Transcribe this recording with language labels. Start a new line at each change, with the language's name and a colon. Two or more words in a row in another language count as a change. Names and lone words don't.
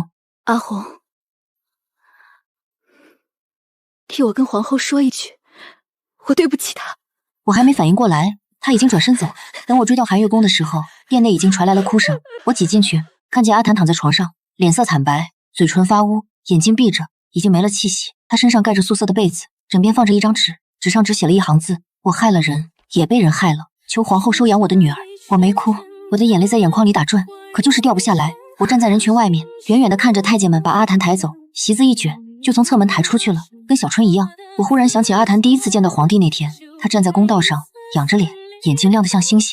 Chinese: 阿紅，替我跟皇后說一句，我對不起她。我還沒反應過來，他已經轉身走。等我追到寒月宮的時候，殿內已經傳來了哭聲。我擠進去，看見阿譚躺在床上，臉色慘白，嘴唇發烏，眼睛閉着，已經沒了氣息。他身上蓋着素色的被子，枕邊放着一張紙，紙上只寫了一行字：我害了人，也被人害了，求皇后收養我的女兒。我沒哭，我的眼淚在眼眶裡打轉，可就是掉不下來。我站在人群外面，遠遠地看着太監們把阿譚抬走，席子一捲，就從側門抬出去了，跟小春一樣。我忽然想起阿譚第一次見到皇帝那天，他站在公道上，仰着臉，眼睛亮得像星星。